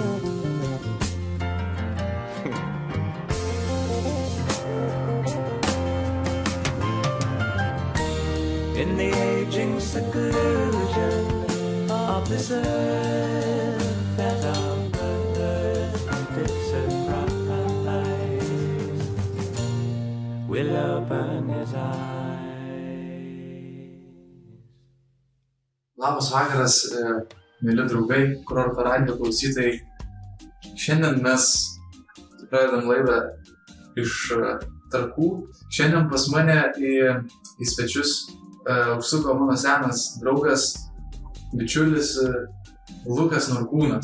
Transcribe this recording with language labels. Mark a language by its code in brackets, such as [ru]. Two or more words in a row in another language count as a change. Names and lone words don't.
[en] In the aging seclusion of this earth that our birth did surprise, will open his eyes. [lt] Labas vakaras, mėly draugai, Kurorto radijo klausytojai. Šiandien mes pradedam laidą iš Trakų. Šiandien pas mane į svečius užsuko mano senas draugas, bičiulis Lukas Norkūnas.